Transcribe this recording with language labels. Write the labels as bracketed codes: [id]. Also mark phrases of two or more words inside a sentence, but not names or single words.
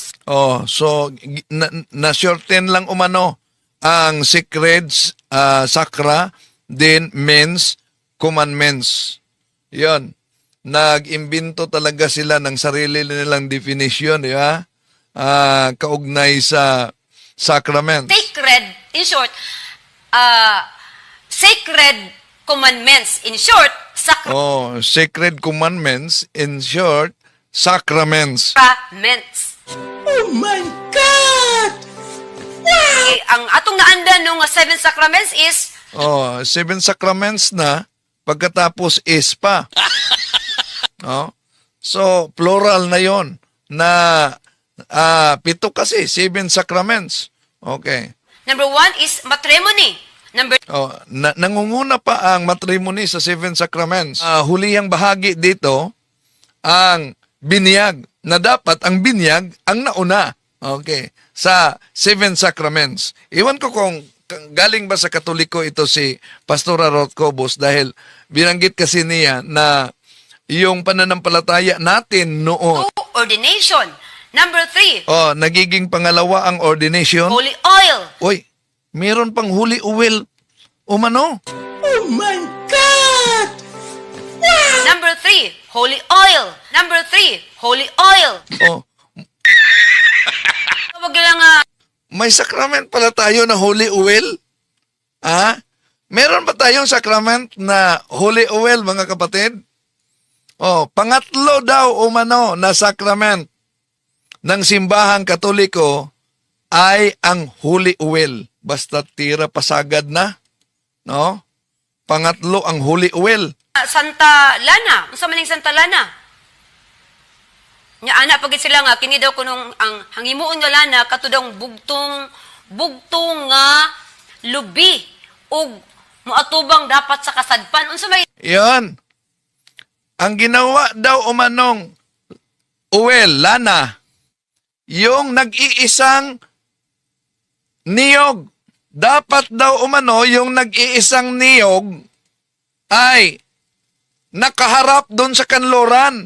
[tl] So na-shorten lang umano ang sacred, sakra, then [en] men's commandments. [tl] Yon. Nag-imbento talaga sila ng sarili nilang definition, di ba? Kaugnay sa sacrament. [en] sacred, in short, sacred commandments. In short, Sacred commandments, in short, sacraments. sacraments. Oh my God! [ceb] Ang atong naanda nung 7 [en] sacraments is [tl] 7 sacraments na, pagkatapos is pa. So, plural na yon na 7 kasi, 7 sacraments. Okay. [en] number 1 is matrimony. Number [tl] Nangunguna pa ang matrimony sa 7 sacraments. Hulihang bahagi dito, ang binyag, na dapat ang binyag ang nauna. Okay. Sa 7 sacraments. Iwan ko kung galing ba sa Katoliko ito si Pastora Roth Cobos dahil binanggit kasi niya na yung pananampalataya natin noon. [en] 2, ordination. Number 3, [tl] Oh, nagiging pangalawa ang ordination. [en] holy oil. [tl] Uy, meron pang [en] holy oil. [tl] Umano? [en] Oh my God! Number 3, holy oil. Number 3, holy oil. Oh, [tl] Huwag lang may sakrament pala tayo na [en] holy oil? [tl] Ha? Meron ba tayong sakrament na [en] holy oil, [tl] mga kapatid? Oh, pangatlo daw umano na sakrament ng simbahang Katoliko ay ang [en] holy oil. [ceb] Basta tira pasagad na, no? [tl] Pangatlo ang [en] holy oil. [tl] Santa Lana. [ceb] Unsa man ning Santa Lana? Nya ana pagit sila nga kini daw kunong ang hangimuon nga lana katudang bugtong nga lubi ug moatubang dapat sa kasadpan. Unsa may [tl] Yan. Ang ginawa daw umanong oil, lana, yung nag-iisang niyog. Dapat daw umano yung nag-iisang niyog ay nakaharap doon sa kanluran.